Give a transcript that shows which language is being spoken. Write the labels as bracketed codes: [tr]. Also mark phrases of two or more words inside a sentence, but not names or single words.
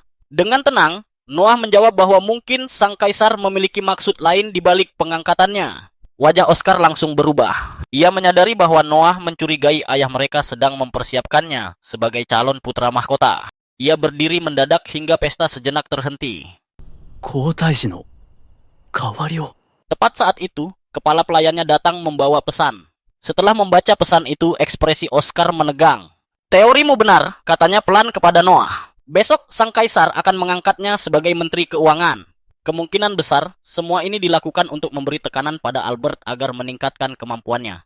[id] Dengan tenang, Noah menjawab bahwa mungkin sang kaisar memiliki maksud lain di balik pengangkatannya. Wajah Oscar langsung berubah. Ia menyadari bahwa Noah mencurigai ayah mereka sedang mempersiapkannya sebagai calon putra mahkota. Ia berdiri mendadak hingga pesta sejenak terhenti. [ja] 皇太子の代わりを。 [id] Tepat saat itu, kepala pelayannya datang membawa pesan. Setelah membaca pesan itu, ekspresi Oscar menegang. Teorimu benar, katanya pelan kepada Noah. Besok sang kaisar akan mengangkatnya sebagai menteri keuangan. Kemungkinan besar, semua ini dilakukan untuk memberi tekanan pada Albert agar meningkatkan kemampuannya.